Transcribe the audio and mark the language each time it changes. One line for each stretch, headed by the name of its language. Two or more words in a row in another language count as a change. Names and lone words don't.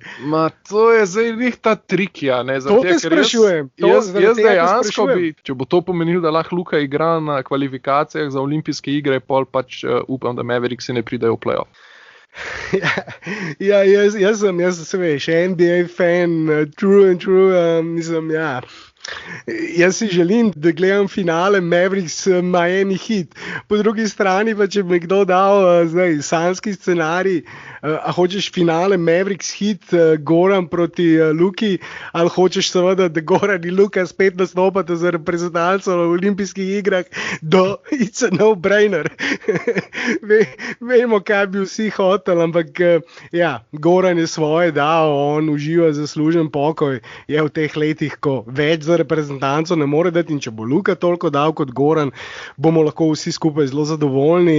Slovenian: Ma, to je zdaj njih ta trik, ja. Ne? To te sprašujem. Jaz dejansko bi, če bo to pomenilo, da lahko Luka igra na kvalifikacijah za olimpijske igre, pol pač upam, da Mavericksi ne pridejo v play-off. Ja, jaz sem, se veš, NBA fan,
English: true and true,
Slovenian: mislim, ja. Jaz si želim, da gledam finale Mavericks Miami Heat. Po drugi strani pa, če bi mi kdo dal zdaj sanski scenarij, a hočeš finale Mavericks Heat, Goran proti Luki, ali hočeš seveda, da Goran in Luka spet nastopata za reprezentanco na olimpijskih igrah,
English: it's a no-brainer.
Slovenian: Vemo, kaj bi vsi hoteli, ampak ja, Goran je svoje dal, on uživa zaslužen pokoj, je v teh letih, ko več za reprezentanco ne more dati, in če bo Luka toliko dal kot Goran, bomo lahko vsi skupaj zelo zadovoljni.